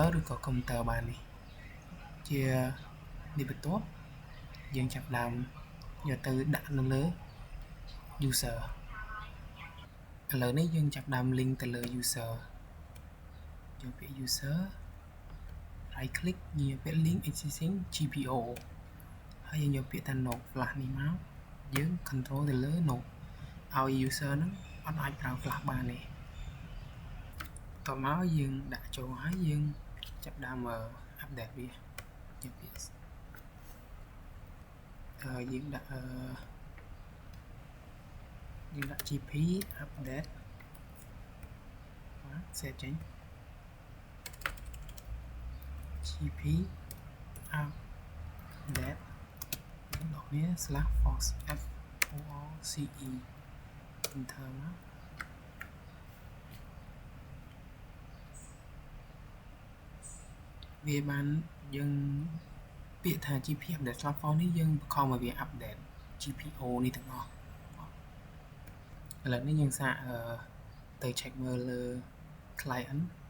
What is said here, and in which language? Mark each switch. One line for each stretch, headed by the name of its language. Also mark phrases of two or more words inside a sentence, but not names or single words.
Khmer: ឬក៏ computer បាននេះជានេះបន្ទាប់យើងចាប់ដើមយកទៅដាក់នៅលើ user ឥ ឡូវនេះយើងចាប់ដើម link ទៅលើ user យកពាក្យ
English: user right click
Khmer: យកពាក្យ
English: link existing GPO
Khmer: ហើយយើងយកពាក្យថា
English: node flash
Khmer: នេះមកយើង control ទៅលើ node ឲ្យ user ហ្នឹងអត់អាចប្រើ flash បានទេតមកយើងដាក់ចូលហើយយើងចាប់ដើម update វាយកពាក្យ យើងដាក់
English: GP update
Khmer: សេតចេញ
English: GP update
Khmer: ដល់នេះ
English: /force force enter
Khmer: មក វាបានយើងពាក្យថា
English: GP update /force
Khmer: នេះយើងបង្ខំឲ្យវា update GPO នេះទាំងអស់ឥឡូវនេះយើងសាកទៅ check មើលលើ client